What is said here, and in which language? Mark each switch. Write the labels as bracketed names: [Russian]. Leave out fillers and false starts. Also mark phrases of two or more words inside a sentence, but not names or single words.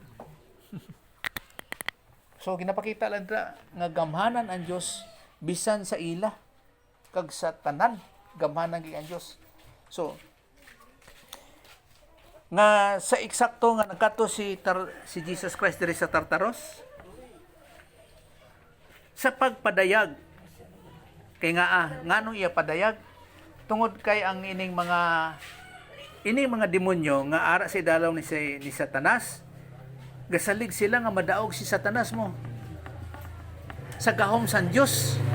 [Cebuano] So ginapakita lang nga gamhanan ang Diyos bisan sa ila kag sa tanan gamhanan gyud ang Diyos. So nga sa eksakto nga nagkadto si Jesus Christ diri sa Tartaros sa pagpadayag, kay nganong iya padayag tungod kay ang ining mga demonyo nga ara sa dalaw ni Satanas, gasalig sila nga madaog si Satanas mo sa gahom san Dios.